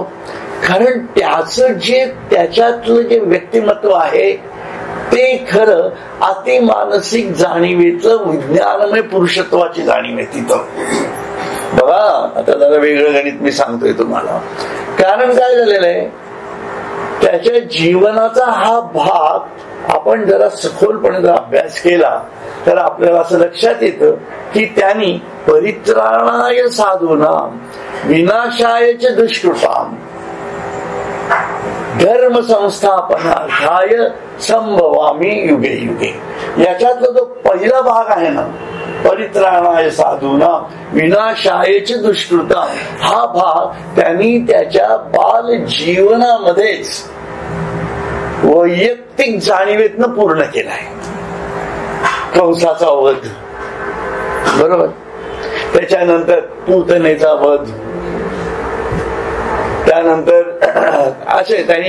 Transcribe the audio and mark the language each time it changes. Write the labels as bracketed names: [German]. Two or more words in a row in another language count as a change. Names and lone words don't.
[Marathi] कारण त्याचं जे त्याच्यातलं जे व्यक्तिमत्व आहे ते खरं अतिमानसिक जाणीवेचं विज्ञानमय पुरुषत्वाची जाणीव आहे तिथं. बघा आता जरा वेगळं गणित मी सांगतोय तुम्हाला. कारण काय झालेलं आहे, त्याच्या जीवनाचा हा भाग आपण जरा सखोलपणे जर अभ्यास केला तर आपल्याला असं लक्षात येतं की त्यांनी [Sanskrit] परित्राणाय साधूनां विनाशाय च दुष्कृतां धर्म संस्थापनार्थाय संभवामी युगे युगे. [Marathi] याच्यातला जो पहिला भाग आहे ना, [Sanskrit] परित्राणाय साधूना विनाशायच दुष्कृता, [Marathi] हा भाग त्यांनी त्याच्या बाल जीवनामध्येच वैयक्तिक जाणीवेतनं पूर्ण केलाय. कंसाचा वध, बरोबर, त्याच्यानंतर पूतनेचा वध, त्यानंतर असे त्यांनी